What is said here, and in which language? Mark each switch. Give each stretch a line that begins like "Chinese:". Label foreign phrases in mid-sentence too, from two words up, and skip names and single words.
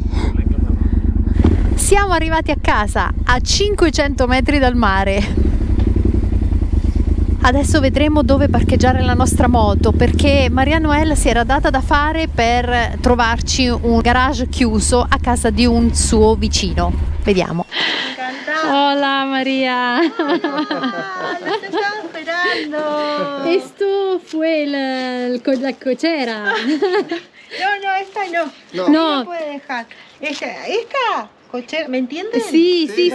Italian: Siamo arrivati a casa a 500 metri dal mare. Adesso vedremo dove parcheggiare la nostra moto, perché Maria Noel si era data da fare per trovarci un garage chiuso a casa di un suo vicino. Vediamo.
Spanish: Hola María. Te estaba esperando. Esto fue la cochera. No, esta no. No. No puede dejar. Esta cochera, ¿me entienden? Sí, sí,